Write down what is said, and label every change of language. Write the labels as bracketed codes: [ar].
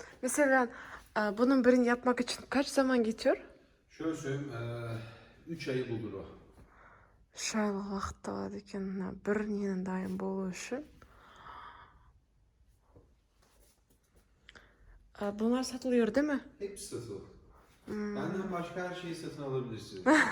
[tr] Mesela bunun birini yapmak için kaç zaman geçiyor? Şöyle söyleyeyim, 3 ayı bulur o. [kk] 3 айлық уақыт алады екен мына бір ненің дайын болу үшін. [tr] Bunlar satılıyor değil mi? Hepsi satılır. Benden başka her şeyi satın alabilirsiniz.